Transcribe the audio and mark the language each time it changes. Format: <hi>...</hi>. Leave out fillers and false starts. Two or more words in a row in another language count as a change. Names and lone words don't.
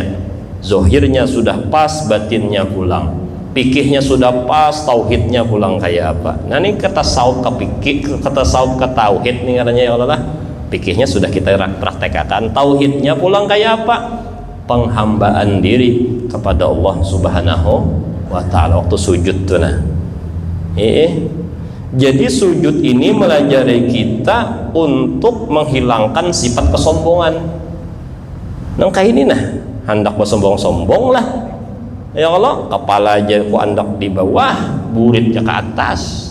<bjn>Zohirnya sudah pas, batinnya pulang. Fikihnya sudah pas, tauhidnya pulang kayak apa. Nah ini kata saud ke fikih, kata saud ke tauhid nih katanya, ya Allah. Fikihnya sudah kita praktekkan, tauhidnya pulang kayak apa?</bjn> <id>Penghambaan diri kepada Allah</id> <ar>سبحانه وتعالى</ar> <id>waktu sujud tuh, nah. Jadi sujud ini melajari kita untuk menghilangkan sifat kesombongan.</id> <bjn>Nang kayak ini nah, hendak bersombong-sombong lah.</bjn> <ar>يا الله,</ar> <bjn>kepala aja ku andak di bawah, buritnya ke atas.</bjn>